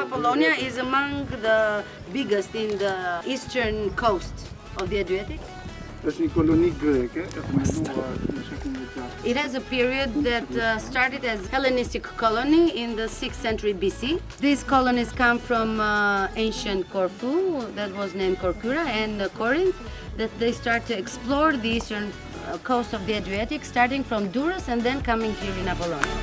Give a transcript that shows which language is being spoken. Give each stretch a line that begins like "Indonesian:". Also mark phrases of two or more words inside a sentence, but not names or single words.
English: Apollonia is among the biggest in the eastern coast of the Adriatic.
Albanian: Është një koloni greke e themeluar në shekullin e 4.
English: It has a period that started as Hellenistic colony in the 6th century BC. These colonies come from ancient Corfu, that was named Corcyra, and Corinth, that they start to explore the eastern coast of the Adriatic, starting from Durrës and then coming here in Apollonia.